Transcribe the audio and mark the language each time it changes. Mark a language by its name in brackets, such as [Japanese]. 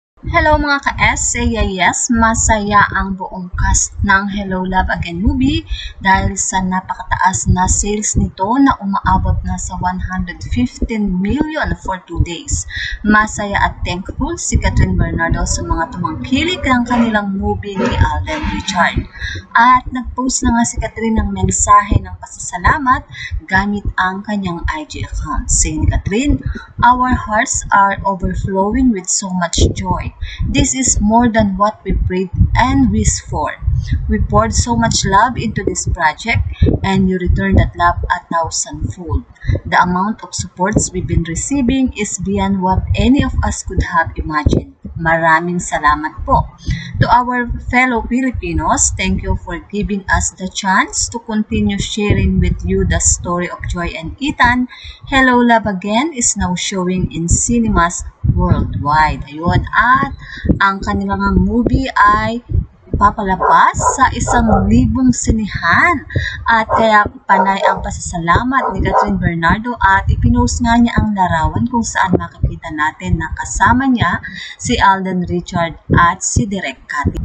[Filipino] Hello mga ka-SAYS, masaya ang buong cast ng Hello Love Again movie dahil sa napakataas na sales nito na umaabot na sa 115 million for 2 days. Masaya at thankful si Catherine Bernardo sa mga tumangkilik ng kanilang movie ni Alden Richard. At nag-post na nga si Catherine ng mensahe ng pasasalamat gamit ang kanyang IG account. Saying ni Catherine, [English] "Our hearts are overflowing with so much joy. This is more than what we prayed and wished for. We poured so much love into this project and you returned that love a thousandfold. The amount of supports we've been receiving is beyond what any of us could have imagined. [Filipino] Maraming salamat po. [English] To our fellow Filipinos, thank you for giving us the chance to continue sharing with you the story of Joy and Ethan. Hello Love Again is now showing in cinemas worldwide." [Filipino] Ayun, at ang kanilang movie ay papalabas sa 1,000 sinihan. At kaya panay ang pasasalamat ni Catherine Bernardo at ipinost nga niya ang larawan kung saan makikita natin na kasama niya si Alden Richard at si Direk Cathy.